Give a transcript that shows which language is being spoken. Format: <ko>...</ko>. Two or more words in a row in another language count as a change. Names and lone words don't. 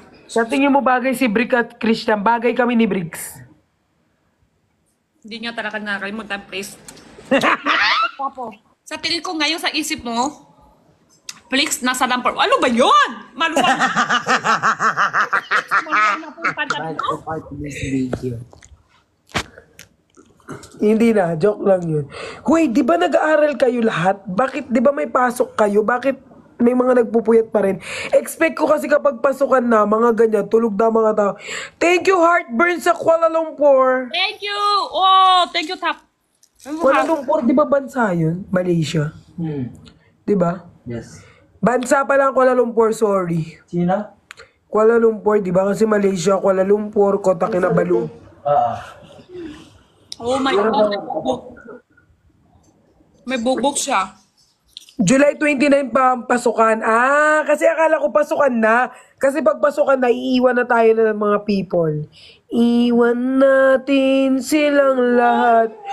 <tl>Sa tingin mo bagay si Brick at Christian, bagay kami ni Bricks. Hindi niya talaga nakalimutan, please. Sa tingin ko ngayon sa isip mo, Flix, nasa lampor. Ano ba yun? Maluwag. Maluwag na po yung pantat mo.</tl> <en>Part of this video.</en> <tl>Hindi na, joke lang yun. Wait, di ba nag-aaral kayo lahat? Bakit, di ba may pasok kayo? Bakit may mga nagpupuyat pa rin? Expect ko kasi kapag pasukan na, mga ganyan, tulog na mga tao.</tl> <en>Thank you, Heartburn sa Kuala Lumpur. Thank you. Oh, thank you, Tap.</en> <tl>Kuala Lumpur, di ba bansa yun? Malaysia. Di ba?</tl> <en>Yes.</en> <tl>Bansa pa lang Kuala Lumpur, sorry. Sino? Kuala Lumpur, di ba? Kasi Malaysia, Kuala Lumpur, Kota Kinabalu.</tl> <en>Oh my God.</en> <tl>May bugbog. May bugbog siya. July 29 pa ang pasukan. Ah, kasi akala ko pasukan na. Kasi pag pasukan na, iiwan na tayo na ng mga people. Iwan natin silang lahat.</tl>